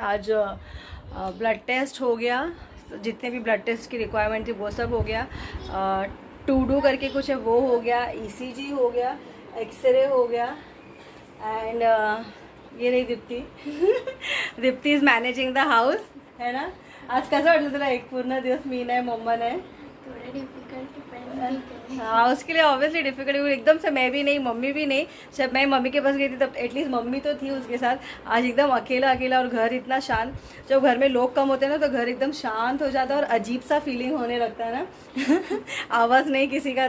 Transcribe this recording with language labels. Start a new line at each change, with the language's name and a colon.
Hindi: आज blood test हो गया, जितने भी ब्लड टेस्ट की रिक्वायरमेंट थी वो सब हो गया। टू डू करके कुछ है वो हो गया, ECG हो गया, एक्सरे हो गया। एंड ये रही Deepti Deepti
English: is managing the house,
Hindi: है ना।
Marathi: आज कैसा वाटलं तुला? एक पूर्ण दिवस मी नाही, मम्मा नाही. थोडं डिफिकल्ट
Hindi: हाँ उसके लिए ऑब्वियसली डिफिकल्ट हुई एकदम से, मैं भी नहीं मम्मी भी नहीं। जब मैं मम्मी के पास गई थी तब एटलीस्ट मम्मी तो थी उसके साथ, आज एकदम अकेला अकेला और घर इतना शांत। जब घर में लोग कम होते हैं ना तो घर एकदम शांत हो जाता है और अजीब सा फीलिंग होने लगता है ना आवाज़ नहीं किसी का।